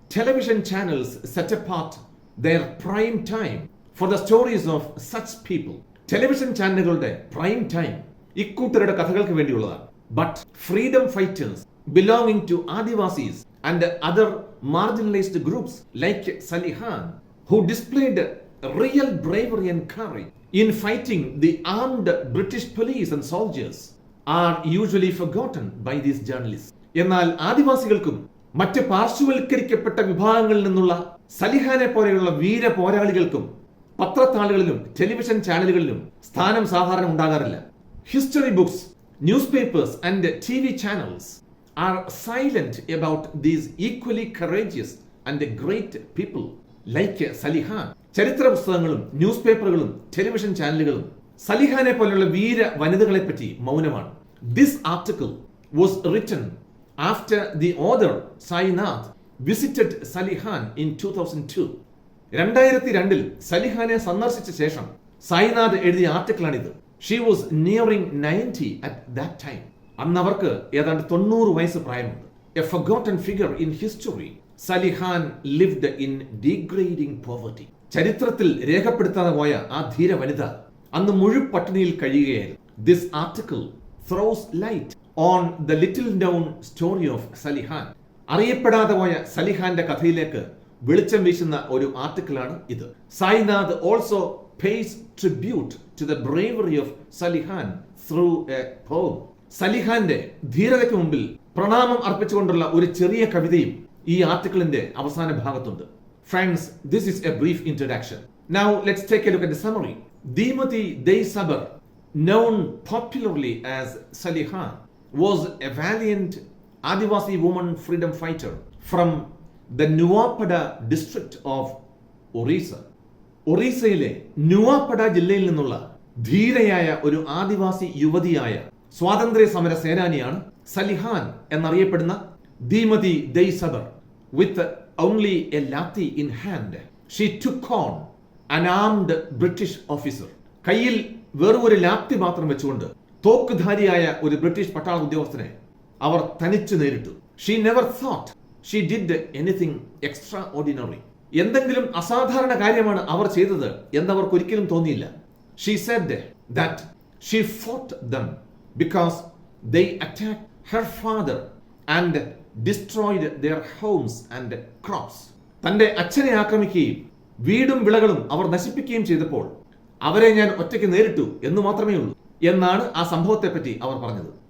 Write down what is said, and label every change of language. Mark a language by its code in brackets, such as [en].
[en] Television channels set apart their prime time for the stories of such people. [ml] Television ചാനലുകളുടെ prime time ഇക്കൂട്ടരുടെ കഥകൾക്ക് വേണ്ടിയുള്ളതാണ്. [en] But freedom fighters belonging to Adivasis and other marginalized groups like Salihan, who displayed real bravery and courage in fighting the armed British police and soldiers, are usually forgotten by these journalists. [ml] എന്നാൽ ആദിവാസികൾക്കും മറ്റ് പാർശ്വവൽക്കരിക്കപ്പെട്ട വിഭാഗങ്ങളിൽ നിന്നുള്ള സലിഹാനെ പോലെയുള്ള വീര പോരാളികൾക്കും പത്രത്താളുകളിലും television ചാനലുകളിലും സ്ഥാനം സാധാരണ ഉണ്ടാകാറില്ല. [en] History books, newspapers and TV channels are silent about these equally courageous and great people like Salihan. [ml] ചരിത്ര പുസ്തകങ്ങളും ന്യൂസ് പേപ്പറുകളും ടെലിവിഷൻ ചാനലുകളും സലിഹാനെ പോലെയുള്ള വീര വനിതകളെ പറ്റി മൗനമാണ്. [en] This article was written after the author P.Sainath visited Salihan in 2002. [ml] 2002 സലിഹാനെ സന്ദർശിച്ച ശേഷം സായിനാഥ് എഴുതിയ ആർട്ടിക്കിളാണിത്. [en] She was nearing 90 at that time. [ml] അന്ന് അവർക്ക് ഏതാണ്ട് 90 വയസ്സ് പ്രായമുണ്ട്. [en] A forgotten figure in history, Salihan lived in degrading poverty. [ml] ചരിത്രത്തിൽ രേഖപ്പെടുത്താതെ പോയ ആ ധീര വനിത അന്ന് മുഴുപട്ടിണിയിൽ കഴിയുകയായിരുന്നു. [en] This article throws light on the little known story of Salihan. [ml] അറിയപ്പെടാതെ പോയ സലിഹാന്റെ കഥയിലേക്ക് വെളിച്ചം വീശുന്ന ഒരു ആർട്ടിക്കിളാണ് ഇത്. [en] Sainath also pays tribute to the bravery of Salihan through a poem. [ml] സലിഹാന്റെ ധീരതയ്ക്ക് മുമ്പിൽ പ്രണാമം അർപ്പിച്ചുകൊണ്ടുള്ള ഒരു ചെറിയ കവിതയും ഈ ആർട്ടിക്കിളിന്റെ അവസാന ഭാഗത്തുണ്ട്. [en] Friends, this is a brief introduction. Now let's take a look at the summary. Demathi Sabar, known popularly as Salihan, was a valiant Adivasi woman freedom fighter from the Nuapada district of Orissa. [ml] ഒറീസയിലെ നുവാപഡ ജില്ലയിൽ നിന്നുള്ള ധീരയായ ഒരു ആദിവാസി യുവതിയായ സ്വാതന്ത്ര്യ സമര സേനാനിയാണ് സലിഹാൻ എന്നറിയപ്പെടുന്ന ദീമതി സബർ. [en] With only a lathi in hand she took on an armed British officer. [ml] കയ്യിൽ വെറും ഒരു ലാത്തി മാത്രം വെച്ചുകൊണ്ട് തോക്കുധാരിയായ ഒരു ബ്രിട്ടീഷ് പട്ടാള ഉദ്യോഗസ്ഥനെ അവർ തനിച്ചു നേരിട്ടു. [en] She never thought she did anything extraordinary. [ml] എന്തെങ്കിലും അസാധാരണ കാര്യമാണ് അവർ ചെയ്തത് എന്നവർക്ക് ഒരിക്കലും തോന്നിയില്ല. [en] She said that she fought them because they attacked her father and destroyed their homes and crops. [ml] തന്റെ അച്ഛനെ ആക്രമിക്കുകയും വീടും വിളകളും അവർ നശിപ്പിക്കുകയും ചെയ്തപ്പോൾ അവരെ ഞാൻ ഒറ്റയ്ക്ക് നേരിട്ടു എന്ന് മാത്രമേ ഉള്ളൂ എന്നാണ് ആ സംഭവത്തെപ്പറ്റി അവർ പറഞ്ഞത്.